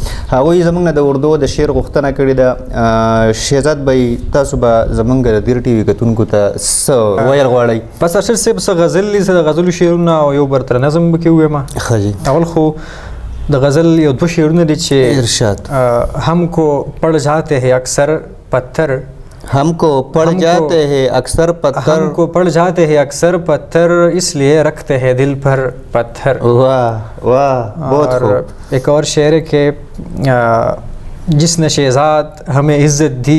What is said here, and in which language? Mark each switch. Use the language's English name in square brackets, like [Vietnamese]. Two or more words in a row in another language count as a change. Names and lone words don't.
[Pashto] هغوی زمونږ نه د اردو د شعر غوښتنه کړې ده. شهزاد بھائی تاسو به زمونږ د دیر ټي وي کتونکو ته څه ویل غواړئ؟ بس ارشد صاحب څه غزل دي، څه د غزلو شعرونه او یو برتر نظم به کې ووایم. ښه جي. اول خو د غزل یو دوه شعرونه دي چې ارشاد. [Urdu] ہم کو پڑ جاتے ہیں اکثر پتھر، ہم کو پڑ جاتے ہیں اکثر پتھر، ہم کو پڑ جاتے ہیں اکثر پتھر، اس لیے رکھتے ہیں دل پر پتھر. واہ واہ بہت خوب. ایک اور شعر ہے کہ جس نے شہزاد ہمیں عزت دی،